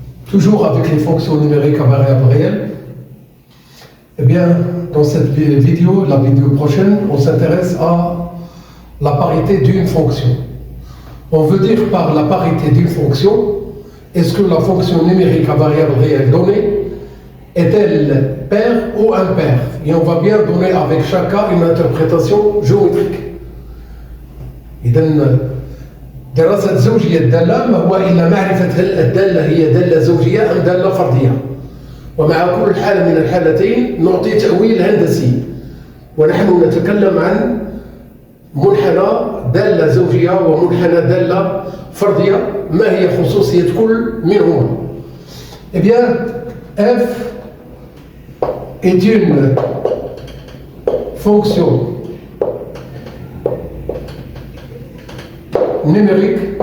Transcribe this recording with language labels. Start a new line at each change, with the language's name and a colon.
French: Toujours avec les fonctions numériques à variable réelle. Eh bien, dans cette vidéo, la vidéo prochaine, on s'intéresse à la parité d'une fonction. On veut dire par la parité d'une fonction, est-ce que la fonction numérique à variable réelle donnée est-elle paire ou impaire? Et on va bien donner avec chaque cas une interprétation géométrique.
Arabic: إذن دراسة زوجية الدالة ما هو إلا معرفة هل الدالة هي دالة زوجية أم دالة فردية، ومع كل حالة من الحالتين نعطي تأويل هندسي، ونحن نتكلم عن منحنى دالة زوجية ومنحنى دالة فردية. ما هي خصوصية كل منهما؟
French: Eh bien, f est une fonction numérique